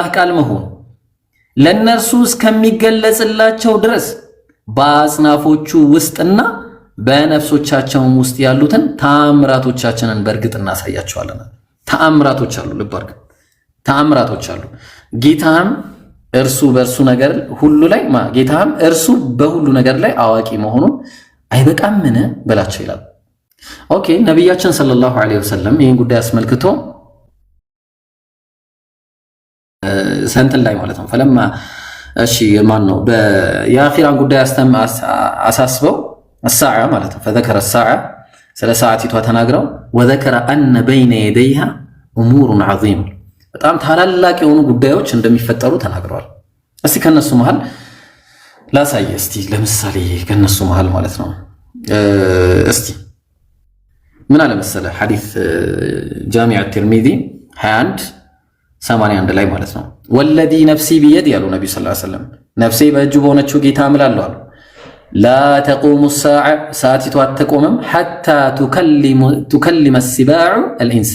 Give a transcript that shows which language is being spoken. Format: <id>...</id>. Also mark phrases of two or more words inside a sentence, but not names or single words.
<am>ቃል መሆኑ ለነርሱ እስከሚገለጽላቸው ድረስ በአጽናፎቹ ውስጥና በነፍሶቻቸውም ውስጥ ያሉትን ተአምራቶቻችንን በእርግጥ እናሳያቸዋለን። ተአምራቶች አሉ፣ ልብ አድርግ፣ ተአምራቶች አሉ። ጌታም እርሱ በእርሱ ነገር ሁሉ ላይ ጌታም እርሱ በሁሉ ነገር ላይ አዋቂ መሆኑን አይበቃምን በላቸው ይላል። ኦኬ ነቢያችን</am> <ar>صلى الله عليه وسلم</ar> <am>ይህን ጉዳይ አስመልክቶ ሰንጥል ላይ ማለት ነው ፈለማ እሺ ማን ነው የአኺራን ጉዳይ አሳስበው الساعة ማለት ነው</am> <ar>فذكر الساعة</ar> <am>ስለ ሰዓቲቷ ተናግረው</am> <ar>وذكر أن بين يديها أمور عظيمة</ar> <am>በጣም ታላላቅ የሆኑ ጉዳዮች እንደሚፈጠሩ ተናግረዋል። እስቲ ከነሱ መሃል ላሳይ እስቲ ለምሳሌ ከነሱ መሃል ማለት ነው እስቲ ምን አለ መሰለ ሐዲስ ጃሚዕ الترمذي 21:81 ላይ ማለት ነው</am> <ar>والذي نفسي بيده</ar> <am>ያሉ ነብዩ</am> <ar>صلى الله عليه وسلم</ar> <am>ነፍሴ በእጁ በሆነችው ጌታ እምላለሁ አሉ</am> <ar>لا تقوم الساعة</ar> <am>አትቆምም</am> <ar>حتى تكلم السباع الإنس</ar>